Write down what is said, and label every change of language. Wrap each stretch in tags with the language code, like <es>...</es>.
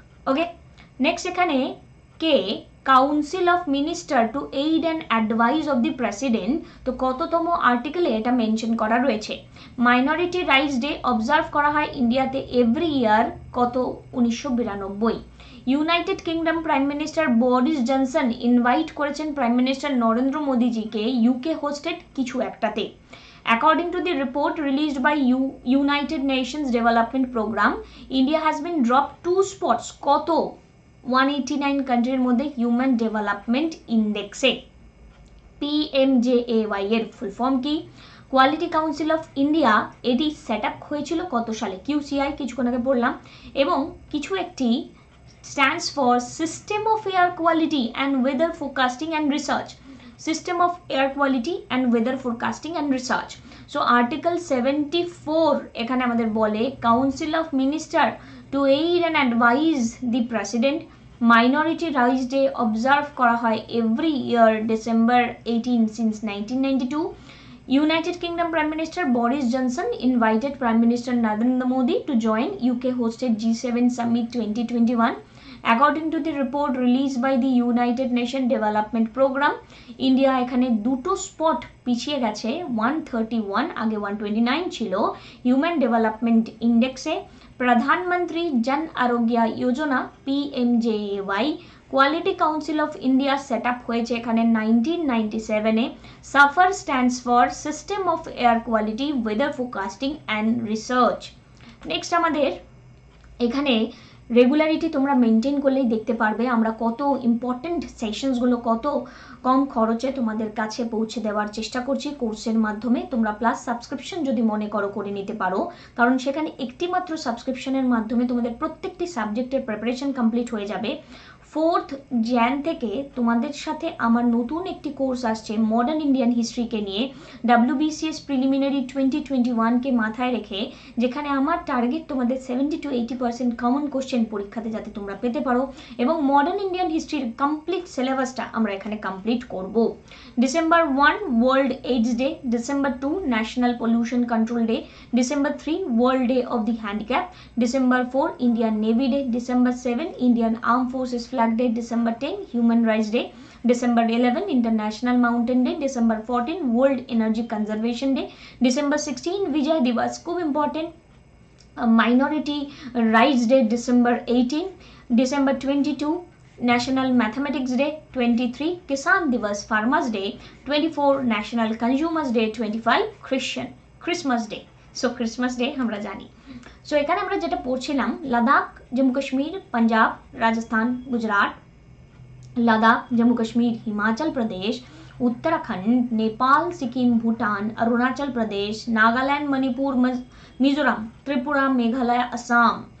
<bn>ওকে, next এখানে কে council of minister two aid and advice of the president, তো কততম আর্টিকেলে এটা মেনশন করা রয়েছে? মাইনরিটি রাইটস ডে অবজার্ভ করা হয় ইন্ডিয়াতে এভরি ইয়ার কত? 1992। United kingdom prime minister Boris Johnson invite করেছেন prime minister Narendra মোদীজিকে UK hosted কিছু একটাতে।</bn> <en>According to the report released by United Nations Development Program, India has been dropped 2 spots কত</en> <bn>189 কান্ট্রির মধ্যে হিউম্যান ডেভেলপমেন্ট ইন্ডেক্সে। PMJAY এর full form কি? Quality council of India, এটি set up হয়েছিল কত সালে? QCI কিছুক্ষণ আগে বললাম। এবং কিছু একটি</bn> <en>stands for System of Air Quality and Weather Forecasting and Research. System of Air Quality and Weather Forecasting and Research. So Article 74</en> <bn>এখানে আমাদের বলে</bn> <en>Council of Minister to aid and advise the President. Minority Rights Day observe</en> <bn>করা হয়</bn> <en>every year December 18 since 1992. United Kingdom Prime Minister Boris Johnson invited Prime Minister Narendra Modi to join UK hosted G7 Summit 2021. According to the report released by the United Nations Development Program, India</en> <bn>এখানে দুটো spot পিছিয়ে গেছে, 131 আগে 129 ছিল human development ইন্ডেক্সে। প্রধানমন্ত্রী জন আরোগ্য যোজনা PMJAY quality council of India set up হয়েছে এখানে 1997-এ। Suffer stands for system of air quality weather forecasting and research. Next আমাদের এখানে রেগুলারিটি তোমরা মেনটেন করলেই দেখতে পারবে আমরা কত ইম্পর্টেন্ট সেশনসগুলো কত কম খরচে তোমাদের কাছে পৌঁছে দেওয়ার চেষ্টা করছি কোর্সের মাধ্যমে। তোমরা প্লাস সাবস্ক্রিপশন যদি মনে করো করে নিতে পারো, কারণ সেখানে একটি মাত্র সাবস্ক্রিপশনের মাধ্যমে তোমাদের প্রত্যেকটি সাবজেক্টের প্রিপারেশন কমপ্লিট হয়ে যাবে। 4th jan থেকে তোমাদের সাথে আমার নতুন একটি কোর্স আসছে মডার্ন ইন্ডিয়ান হিস্ট্রিকে নিয়ে, WBCS প্রিলিমিনারি 2021কে মাথায় রেখে, যেখানে আমার টার্গেট তোমাদের 70 to 80% কমন কোশ্চেন পরীক্ষাতে যাতে তোমরা পেতে পারো, এবং মডার্ন ইন্ডিয়ান হিস্ট্রির কমপ্লিট সিলেবাসটা আমরা এখানে কমপ্লিট করব।</bn> <en>December 1 world AIDS day, December 2 national pollution control day, December 3 world day of the handicap, December 4 Indian navy day, December 7 Indian arm forces Flag Day, December 10 Human Rights Day, December 11 International Mountain Day, December 14 World Energy Conservation Day, December 16 Vijay Diwas, খুব important, Minority Rights Day, December 18, December 22 National Mathematics Day, 23 Kisan Diwas Farmers Day, 24 National Consumers Day, 25 Christmas Day.</en> <bn>So Christmas day আমরা জানি। So এখানে আমরা যেটা পড়ছিলাম লাদাখ, জম্মু কাশ্মীর, পাঞ্জাব, রাজস্থান, গুজরাট, লাদাখ, জম্মু কাশ্মীর, হিমাচল প্রদেশ, উত্তরাখণ্ড, নেপাল, সিকিম, ভুটান, অরুণাচল প্রদেশ, নাগাল্যান্ড, মণিপুর, মিজোরাম, ত্রিপুরা, মেঘালয়, আসাম।</bn>